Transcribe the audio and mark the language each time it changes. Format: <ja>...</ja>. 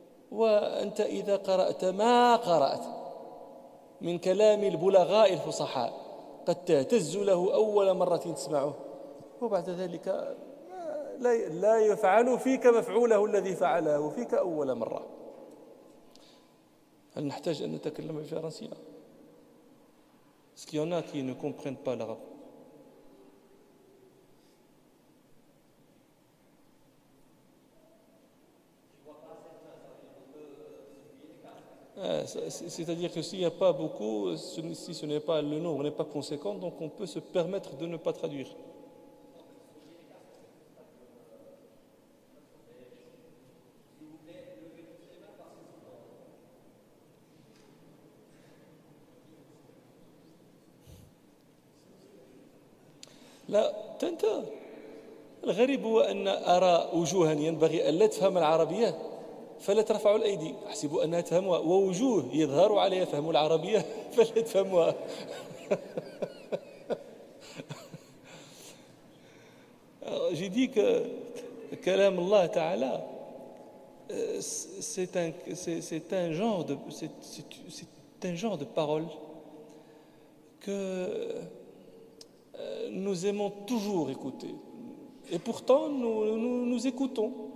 <ar>وأنت إذا قرأت ما قرأت من كلام البلغاء الفصحاء قد تهتز له أول مرة تسمعه، وبعد ذلك لا يفعل فيك مفعوله الذي فعله فيك أول مرة. هل نحتاج أن نتكلم بالفرنسية؟</ar> <fr>Est-ce qu'il y en a qui ne comprennent pas l'arabe? C'est-à-dire que s'il n'y a pas beaucoup, si ce n'est pas le nombre, n'est pas conséquent, donc on peut se permettre de ne pas traduire.</fr> <ar>لا تنتهى. الغريب هو أن أرى وجوها ينبغي أن لا تفهم العربية فلا ترفع الأيدي، أحسب أنها تفهمها، ووجوه يظهر عليها فهم العربية فلا تفهمها. جديك كلام الله تعالى</ar> <fr>c'est un genre de parole que nous aimons toujours écouter, et pourtant nous écoutons,</fr>